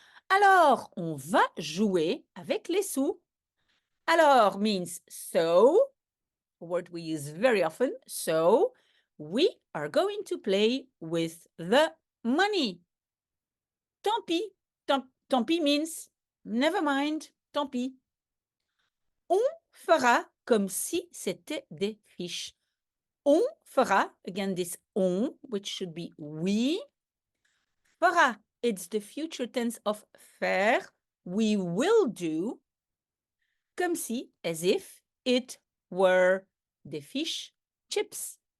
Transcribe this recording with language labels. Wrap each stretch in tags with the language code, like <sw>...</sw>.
<fr>Alors, on va jouer avec les sous.</fr> <en>Alors means so, a word we use very often. So, we are going to play with the money.</en> <fr>Tant pis. Tant pis</fr> <en>means never mind.</en> <fr>Tant pis. On fera comme si c'était des fiches. On fera,</fr> <en>again this on, which should be we. Fera, it's the future tense of faire. We will do.</en> <fr>Comme si,</fr> <en>as if it were</en> <fr>des fiches</fr> <en>chips.</en>